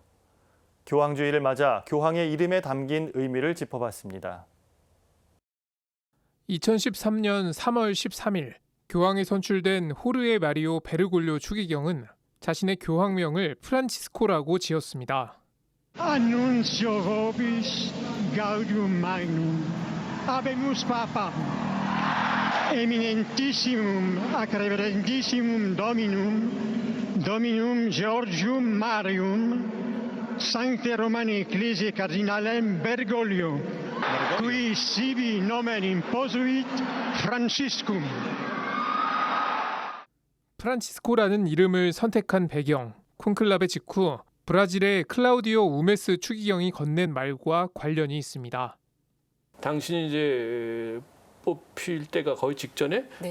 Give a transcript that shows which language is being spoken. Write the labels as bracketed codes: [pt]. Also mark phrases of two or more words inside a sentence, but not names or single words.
[ko] 교황주일을 맞아 교황의 이름에 담긴 의미를 짚어봤습니다. 2013년 3월 13일 교황에 선출된 호르헤 마리오 베르골료 추기경은 자신의 교황명을 프란치스코라고 지었습니다. [la] Annuncio vobis gaudium magnum habemus papam eminentissimum ac reverentissimum dominum Georgium Marium Sancte Romani Ecclesiae Cardinalem Bergoglio qui sibi nomen imposuit Franciscum. [ko] 프란치스코라는 이름을 선택한 배경, 콘클라베 직후 브라질의 클라우디오 우메스 추기경이 건넨 말과 관련이 있습니다. 당신이 이제 뽑힐 때가 거의 직전에 네.